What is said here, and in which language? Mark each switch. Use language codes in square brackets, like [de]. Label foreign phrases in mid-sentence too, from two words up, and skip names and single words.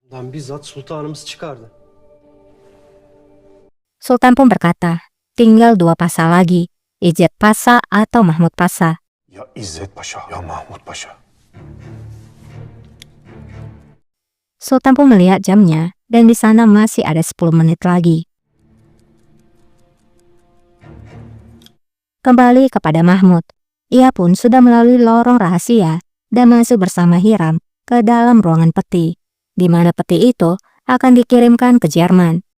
[tr] Dan bizzat sultanımız çıkardı. [id] Sultan pun berkata, tinggal dua Pasa lagi, Izzet Pasa atau Mahmud Pasa. [tr] Ya İzzet Paşa ya Mahmud Paşa. [id] Sultan pun melihat jamnya dan di sana masih ada 10 menit lagi. Kembali kepada Mahmud, ia pun sudah melalui lorong rahasia dan masuk bersama Hiram ke dalam ruangan peti, di mana peti itu akan dikirimkan ke Jerman.